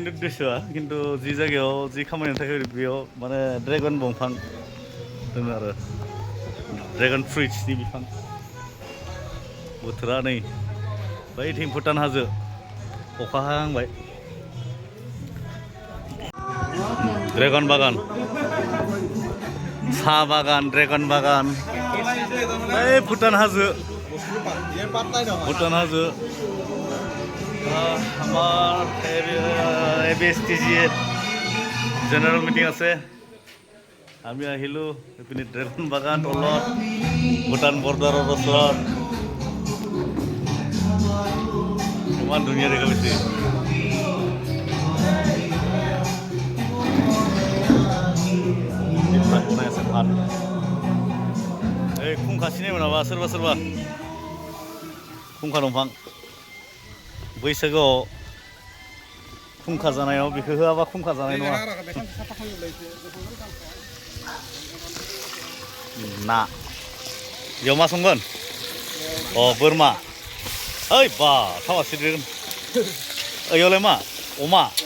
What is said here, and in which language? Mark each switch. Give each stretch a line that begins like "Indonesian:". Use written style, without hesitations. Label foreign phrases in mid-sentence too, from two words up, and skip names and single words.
Bodo: उद्देश्यआ खिन्थु जि जायगायाव जि खामानिनि थाखाय बेयाव माने ड्रेगन दंफां दङ आरो ड्रेगन फ्रुइट्सनि बिफां बोथोरा नै बैथिं भुटान हाजो अखा हाहांबाय ड्रेगन बागान साहा बागान ड्रेगन बागान बै भुटान हाजो
Assamese: আমাৰ ABSTG জেনেৰেল মিটিং আছে আমি আহিলোঁ এইপিনে ড্ৰেগন বাগান তলত ভূটান বৰ্ডাৰৰ ওচৰত ইমান ধুনীয়া দেখা পাইছে বনাই আছে ভাত
Bodo: এই खुंखा सिनायमोन नामा सोरबा खुंखा दंफां बैसागोआव खुंखा जानायाव बेखौ होआबा खुंखा जानाय नङा ना बेयाव मा संगोन अ बोरमा ओइ बा थावा सिद्रिगोन ओइयावलाय मा अमा